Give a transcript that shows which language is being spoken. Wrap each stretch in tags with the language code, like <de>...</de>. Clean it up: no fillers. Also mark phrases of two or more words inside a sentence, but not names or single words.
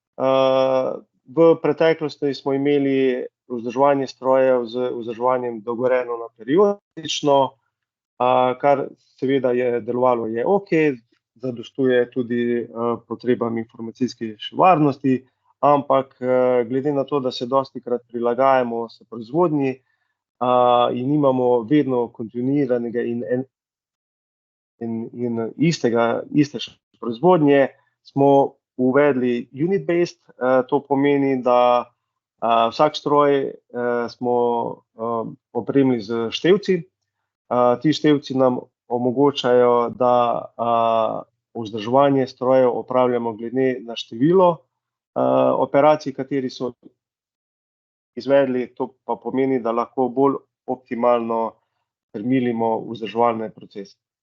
<sl>V preteklosti smo imeli vzdrževanje strojev z vzdrževanjem dogovorjeno periodično, kar seveda je delovalo je ok, zadostuje tudi potrebam informacijske varnosti, ampak glede na to, da se dostikrat prilagajamo se proizvodnji in nimamo vedno kontinuiranega in iste proizvodnje, smo uvedli unit-based, to pomeni, da vsak stroj smo opremili z števci. Ti števci nam omogočajo, da vzdrževanje strojev opravljamo glede na število operacij, kateri so izvedli, to pa pomeni, da lahko bolj optimalno termilimo vzdrževalne procese.</sl>